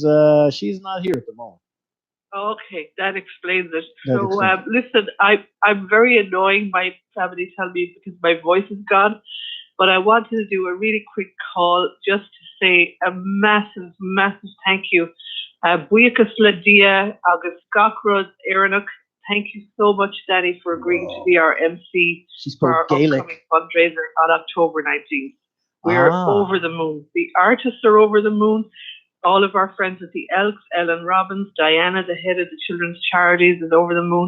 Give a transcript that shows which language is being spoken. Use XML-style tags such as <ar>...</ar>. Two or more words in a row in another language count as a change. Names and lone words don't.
<en>She's not here at the moment. Okay, that explains it. That So, explains listen, I'm very annoying. My family tell me because my voice is gone. But I wanted to do a really quick call just to say a massive, massive thank you.</en> <ga>Buíochas le dia agus gachrod Éireannach.</ga> <en>Thank you so much, Danny, for agreeing to be our MC She for spoke our Gaelic. upcoming fundraiser on October 19th. We're over the moon. The artists are over the moon. All of our friends at the Elks, Ellen Robbins, Diana, the head of the Children's Charities, is over the moon.</en>